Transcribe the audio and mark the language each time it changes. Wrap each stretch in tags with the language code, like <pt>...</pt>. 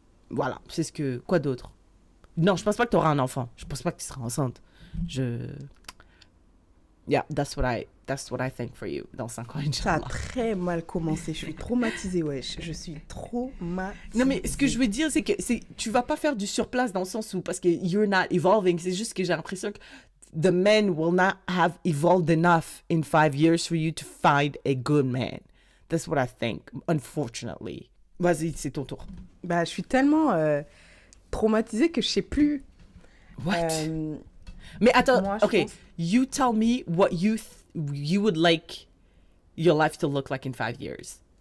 <fr>Voilà, c'est ce que... Quoi d'autre? Non, je pense pas que tu auras un enfant. Je pense pas que tu seras enceinte.</fr> <en>Yeah, that's what I think for you</en> <fr>dans 5 ans, Ça a</fr> <ar>Inch'Allah.</ar> <fr>très mal commencé. Je suis traumatisée, wesh. Je suis traumatisée. Non, mais ce que je veux dire, c'est que tu vas pas faire du surplace dans le sens où... Parce que</fr> <en>you're not evolving.</en> <fr>C'est juste que j'ai l'impression que</fr> <en>the men will not have evolved enough in 5 years for you to find a good man. That's what I think, unfortunately.</en> <fr>Vas-y, c'est ton tour. Bah, je suis tellement traumatisée que je sais plus.</fr> <en>What?</en> <fr>Mais attends, moi, je</fr> <en>okay,</en> <fr>pense-</fr> <en>you tell me what you would like your life to look like in 5 years.</en>